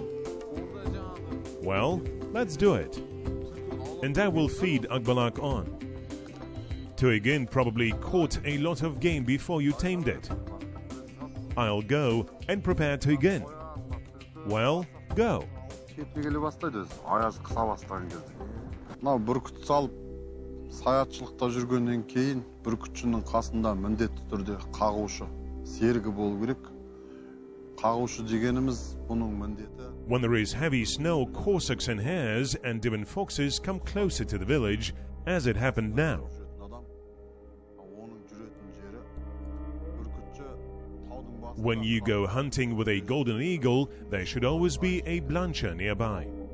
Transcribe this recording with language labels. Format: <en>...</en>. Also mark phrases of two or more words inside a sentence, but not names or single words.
<en>Well, let's do it. And I will feed Akbalak on. Tuygyn probably caught a lot of game before you tamed it. I'll go and prepare Tuygyn. Well, go.</en> <kk>Бүркіт салып, саятшылықта жүргеннен кейін бүркітшінің қасында міндетті түрде қағушы, серігі болу керек. Қағушы дегеніміз бұның міндеті.</kk> <en>When there is heavy snow, corsicks and hares and even foxes come closer to the village, as it happened now. When you go hunting with a golden eagle, there should always be a blancher nearby.</en>